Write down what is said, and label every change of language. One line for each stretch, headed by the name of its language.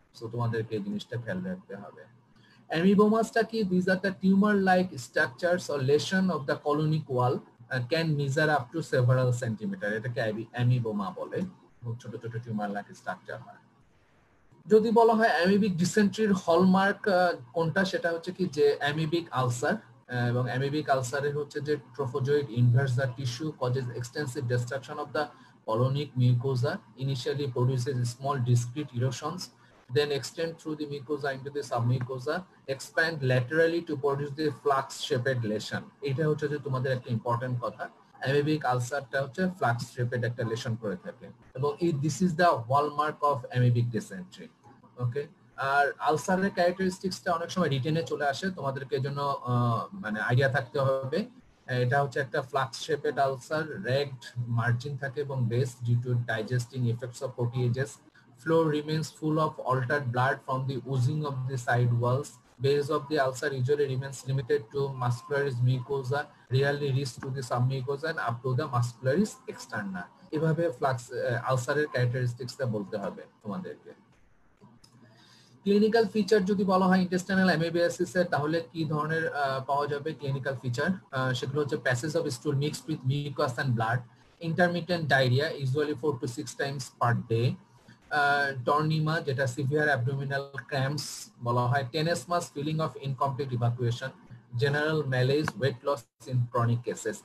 Bangla: So তোমাদেরকে এই জিনিসটা খেয়াল রাখতে হবে। অ্যামিবোমাসটা কি?
English: These are the tumor-like structures or lesion of the colonic wall can measure up to several centimeter.
Bangla: এটাকে অ্যামিবোমা বলে। ছোট ছোট টিউমার-লাইক স্ট্রাকচার হয়। যদি বলা হয় অ্যামিবিক ডিসেন্ট্রির হলমার্ক কোনটা, সেটা হচ্ছে কি যে অ্যামিবিক আলসার, এবং অ্যামিবিক আলসারের হচ্ছে যে
English: Trophozoite invades the tissue causes extensive destruction of the colonic mucosa, initially produces small discrete erosions, then extend through the mucosa into the submucosa, expand laterally to produce the flux shaped lesion.
Bangla: এটা হচ্ছে যে তোমাদের একটা important কথা। Amoebic আলসারটা হচ্ছে flux shaped একটা lesson করে থাকে, এবং
English: This is the hallmark of amoebic dysentery.
Bangla: ওকে, আর আলসারের ক্যারেক্টারিস্টিক্সটা অনেক সময় রিটেনে চলে আসে, তোমাদেরকে এর জন্য মানে আইডিয়া থাকতে হবে। এটা হচ্ছে একটা
English: flask shaped ulcer, ragged margin
Bangla: থাকে এবং
English: Base due to digesting effects of proteases. Floor remains full of altered blood from the oozing of the side walls. Base of the ulcer usually remains limited to muscularis mucosa, rarely reach to the submucosa and up to the muscularis externa.
Bangla: এভাবে flux আলসারের ক্যারেক্টারিস্টিক্সটা বলতে হবে তোমাদেরকে। Clinical feature যদি বলা হয় intestinal অ্যামিবিয়াসিসের, তাহলে কি ধরনের পাওয়া যাবে ক্লিনিক্যাল ফিচার? সেগুলো হচ্ছে
English: passage of stool mixed with mucus and blood, intermittent diarrhoea usually 4 to 6 times per day, টর্নিমা
Bangla: যেটা সিভিয়ার অ্যাবডোমিনাল ক্র্যাম্পস বলা হয়,
English: Tenesmus, feeling of incomplete evacuation, general malaise, weight loss in chronic cases.